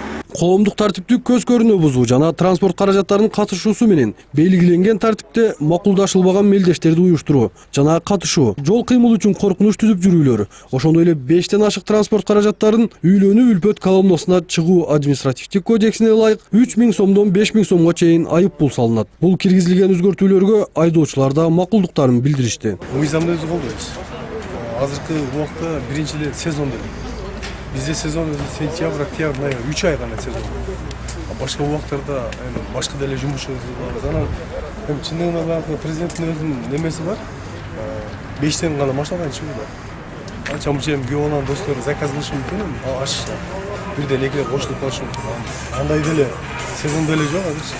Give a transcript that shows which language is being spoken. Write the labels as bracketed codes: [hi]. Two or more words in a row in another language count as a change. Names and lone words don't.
[ky] Коомдук тартипти көз көрүнө бузуу жана транспорт каражаттарынын катышуусу менен белгиленген тартипте макулдашылбаган мелдештерди уюштуруу жана катышуу, жол кыймыл үчүн коркунуч түзүп жүрүүлөр, ошондой эле 5тен ашык транспорт каражаттарын үйлөнүү үлпөт колоннасына чыгуу административдик кодексине ылайык 3000 сомдон 5000 сомго чейин айып пул салынат. Бул киргизилген өзгөртүүлөргө айдоочулар да макулдуктарын билдиришти. Мыйзамды өзү колдойбуз. Азыркы убакта биринчи эле сезон деп. Бизде сезон сентябрь, oktябрь, ноябрь 3 ай гана сезон. Башка убактарда башка деле жумушубуз бар. Анан чындыгында баягы президенттин өзүнүн немеси бар. 5тен гана машинадан чыгуу бар. Анча мынча күйөө баланын достору заказ кылышы мүмкүн, ашышат. бирден экилеп кошулуп калышы мүмкүн. Андай деле сезон деле жок азырчы.